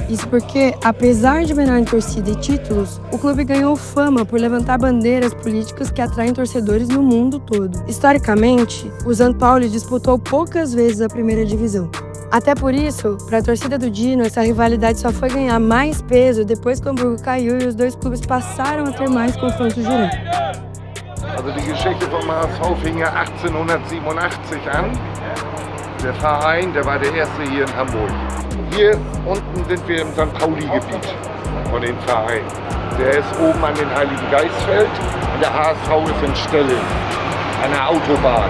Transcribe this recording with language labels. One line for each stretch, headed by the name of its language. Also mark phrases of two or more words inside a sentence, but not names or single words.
Portuguese: Isso porque, apesar de menor em torcida e títulos, o clube ganhou fama por levantar bandeiras políticas que atraem torcedores no mundo todo. Historicamente, o St. Pauli disputou poucas vezes a primeira divisão. Até por isso, para a torcida do Dino, essa rivalidade só foi ganhar mais peso depois que o Hamburgo caiu e os dois clubes passaram a ter mais confrontos diretos.
German: Also die Geschichte vom HSV fing ja 1887 an. Der Verein, der war der erste hier in Hamburg. Hier unten sind wir im St. Pauli-Gebiet von den Vereinen. Der ist oben an den Heiligen Geistfeld und der HSV ist in Stelling, an der Autobahn.